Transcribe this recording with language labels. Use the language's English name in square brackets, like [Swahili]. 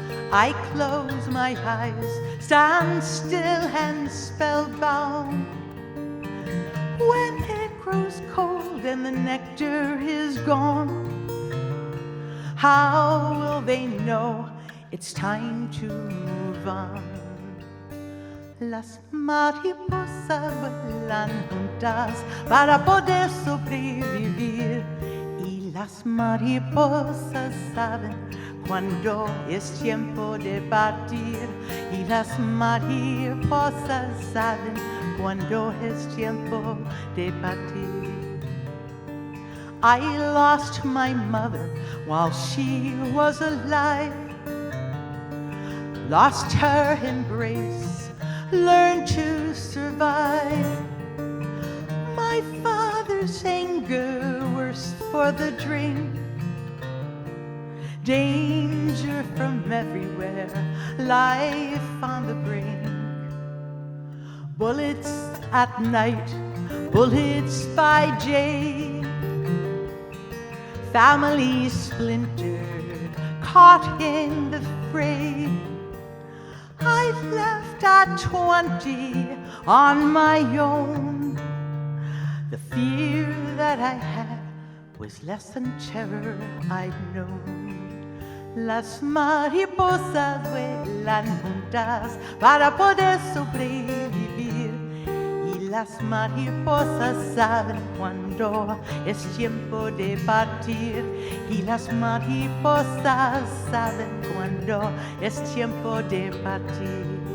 [English] I close my eyes, stand still and spellbound. When it grows cold and the nectar is gone, how will they know it's time to move on? [Spanish] Las mariposas vuelan juntas para poder sobrevivir, y las mariposas saben cuando es tiempo de partir, y las mariposas saben cuando es tiempo de partir. [English] I lost my mother while she was alive, lost her embrace, learned to survive. My father's anger worse for the drink, danger from everywhere, life on the brink. Bullets at night, bullets by day, families splintered, caught in the fray. I left at 20 on my own. The fear that I had was less than terror I'd known. [Spanish] Las mariposas vuelan juntas para poder sobrevivir, y las mariposas saben cuando es tiempo de partir, y las mariposas saben cuando es tiempo de partir.